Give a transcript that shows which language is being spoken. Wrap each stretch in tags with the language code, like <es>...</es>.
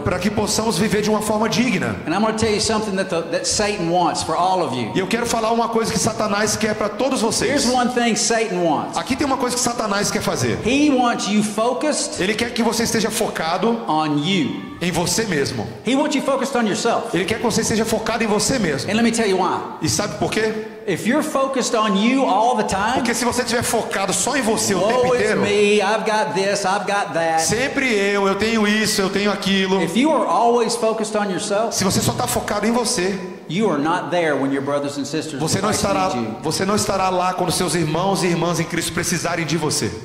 <pt>para que possamos viver de uma forma digna.</pt> <en>And I'm going to tell you something that Satan wants for all of you.</en> <pt>E eu quero falar uma coisa que Satanás quer para todos vocês.</pt> <en>Here's one thing Satan wants.</en> <pt>Aqui tem uma coisa que Satanás quer fazer.</pt> <en>He wants you focused</en> <pt>Ele quer que você esteja focado</pt> <en>on you.</en> <pt>em você mesmo.</pt> <en>He wants you focused on yourself.</en> <pt>Ele quer que você esteja focado em você mesmo.</pt> <en>And let me tell you why.</en> <pt>E sabe por quê?</pt> <en>If you're focused on you all the time,</en> <pt>Porque se você estiver focado só em você o tempo</pt> <en>oh, it's</en> <pt>inteiro,</pt> <en>me, I've got this, I've got that.</en> <pt>sempre eu tenho isso, eu tenho aquilo.</pt> <en>If you are always focused on yourself,</en> <pt>Se você só está focado em você,</pt> <en>you are not there when your brothers and sisters in</en> <pt>você não</pt> <en>Christ</en> <pt>estará,</pt> <en>need you.</en> <pt>você não estará lá quando seus irmãos e irmãs em Cristo precisarem de você.</pt>